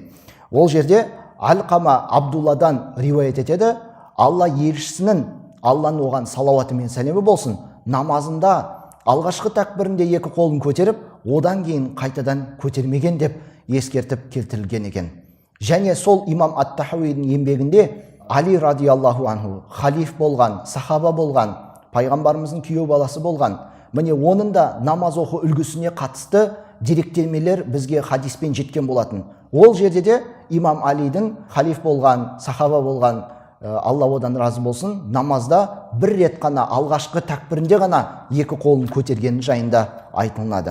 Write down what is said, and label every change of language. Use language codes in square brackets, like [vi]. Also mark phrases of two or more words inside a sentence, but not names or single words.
[kk] Ол жерде Алқама Абдулладан риуаят етеді: Алла елшісінің, Алланың оған салауаты мен сәлемі болсын, намазында алғашқы тәкбірінде екі қолын көтеріп, одан кейін қайтадан көтермеген деп ескертіп келтірілген екен. Және сол имам Ат-Тахауидің еңбегінде Али [ar] رضي الله عنه [kk] халиф болған, сахаба болған, пайғамбарымыздың күйеу баласы болған, міне оның да намаз оқу үлгісіне қатысты деректемелер бізге хадиспен жеткен болатын. Ол жерде де имам Алидің халиф болған, сахаба болған, Алла одан разы болсын, намазда бір рет қана, алғашқы тәкбірінде ғана екі қолын көтергені жайында айтылады.